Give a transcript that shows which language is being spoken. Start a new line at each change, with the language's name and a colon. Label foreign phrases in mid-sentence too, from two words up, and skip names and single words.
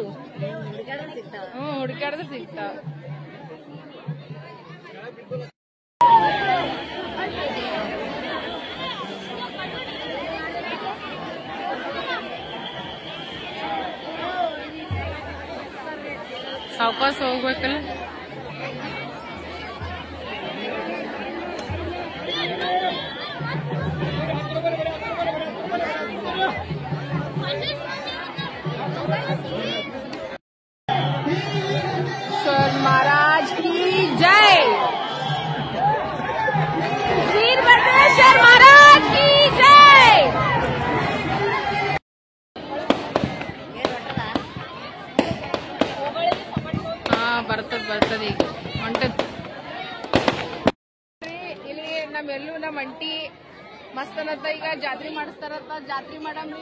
Kannada: ಹುಡುಕಾಡಿದ್ರೆ ಸಿಗ್ತಾವ. ಸಾವಕಾಶ ಹೋಗ್ಬೇಕಲ್ಲ.
Hindi: ईश्वर महाराज की जय, वीरभद्रेश्वर महाराज की जय.
Kannada: ಬರ್ತದ ಈಗ ಹೊಂಟದ್. ಇಲ್ಲಿ ನಮ್ಮೆಲ್ಲೂ ನಮ್ಮ ಅಂಟಿ ಮಸ್ತ್ ಅನ್ನತ್ತ. ಈಗ ಜಾತ್ರೆ ಮಾಡಿಸ್ತಾರತ್ತ, ಜಾತ್ರೆ ಮಾಡಮ್ರಿ.